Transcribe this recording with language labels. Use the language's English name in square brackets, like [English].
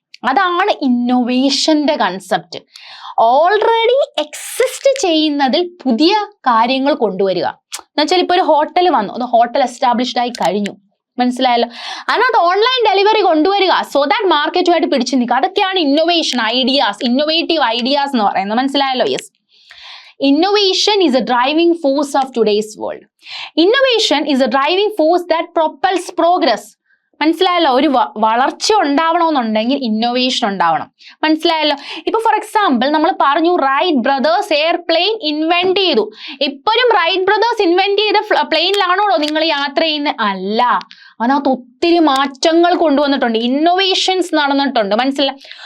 [Malayalam] അതാണ് ഇന്നോവേഷന്റെ concept. Already exist ചെയ്യുന്നതിൽ പുതിയ കാര്യങ്ങൾ കൊണ്ടുവരിക. എന്നുവെച്ചാൽ ഇപ്പൊ ഒരു ഹോട്ടൽ വന്നു, അത് ഹോട്ടൽ എസ്റ്റാബ്ലിഷ്ഡ് ആയി കഴിഞ്ഞു. മനസ്സിലായല്ലോ? അതിനകത്ത് ഓൺലൈൻ ഡെലിവറി കൊണ്ടുവരിക, [English] so that [Malayalam] മാർക്കറ്റുമായിട്ട് പിടിച്ചു നിൽക്കുക. അതൊക്കെയാണ് ഇന്നോവേഷൻ ഐഡിയാസ്, ഇന്നോവേറ്റീവ് ഐഡിയാസ് എന്ന് പറയുന്നത്. മനസ്സിലായല്ലോ? Yes. [English] Innovation is a driving force of today's world. Innovation is a driving force that propels progress. [Malayalam] മനസ്സിലായല്ലോ? ഒരു വളർച്ച ഉണ്ടാവണമെന്നുണ്ടെങ്കിൽ ഇന്നോവേഷൻ ഉണ്ടാവണം. മനസ്സിലായല്ലോ? ഇപ്പൊ ഫോർ എക്സാമ്പിൾ നമ്മൾ പറഞ്ഞു റൈറ്റ് ബ്രദേഴ്സ് എയർപ്ലെയിൻ ഇൻവെന്റ് ചെയ്തു. ഇപ്പോഴും റൈറ്റ് ബ്രദേഴ്സ് ഇൻവെന്റ് ചെയ്ത പ്ലെയിനിലാണോ നിങ്ങൾ യാത്ര ചെയ്യുന്നത്? അല്ല, അതിനകത്ത് ഒത്തിരി മാറ്റങ്ങൾ കൊണ്ടുവന്നിട്ടുണ്ട്, ഇന്നോവേഷൻസ് നടന്നിട്ടുണ്ട്. മനസ്സിലായി?